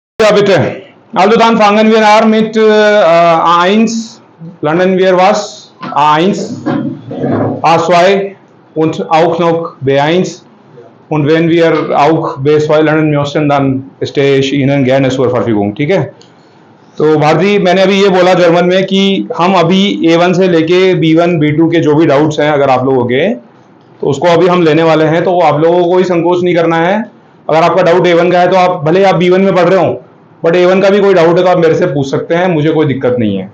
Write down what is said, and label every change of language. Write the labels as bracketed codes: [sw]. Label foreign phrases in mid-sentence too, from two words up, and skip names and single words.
[de] bitte. Also dann fangen wir an mit A1. Lernen wir was? A1, A2 und auch noch B1. Und wenn wir auch B2 lernen möchten, dann stehe ich Ihnen gerne zur Verfügung. [hi] ठीक है? तो भारती, मैंने अभी ये बोला जर्मन में कि हम अभी A1 से लेके B1 B2 के जो भी डाउट्स हैं अगर आप लोगों के, तो उसको अभी हम लेने वाले हैं। तो आप लोगों को कोई संकोच नहीं करना है। अगर आपका डाउट A1 का है तो आप भले आप B1 में पढ़ रहे हो, बट A1 का भी कोई डाउट है तो आप मेरे से पूछ सकते हैं, मुझे कोई दिक्कत नहीं है।